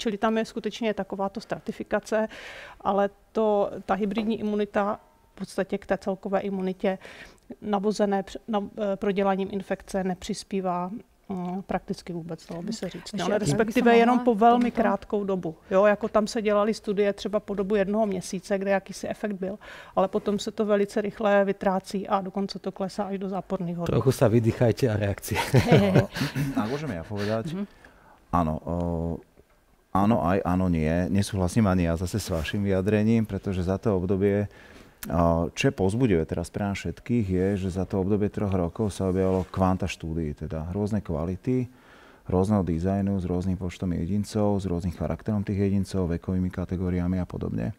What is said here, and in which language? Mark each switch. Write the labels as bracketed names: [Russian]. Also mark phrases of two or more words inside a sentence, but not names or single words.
[Czech] Čili tam je skutečně takováto stratifikace, ale ta hybridní imunita v podstatě k té celkové imunitě navozené proděláním infekce nepřispívá prakticky vůbec, dalo by se říct. Ale respektive jenom po velmi krátkou dobu. Jo, jako tam se dělaly studie třeba po dobu 1 měsíce, kde jakýsi efekt byl, ale potom se to velice rychle vytrácí a dokonce to klesá až do záporných hodnot. [Slovak] Trochu sa vydýchajte a reakcie. Môžeme ja povedať? Áno. Áno aj, áno nie. Nesúhlasím ani ja zase s vašim vyjadrením, pretože za to obdobie, čo je povzbudivé teraz pre nás všetkých, je, že za to obdobie 3 rokov sa objavilo kvanta štúdií, teda rôzne kvality, rôzneho dizajnu, s rôznym počtom jedincov, s rôznym charakterom tých jedincov, vekovými kategóriami a podobne.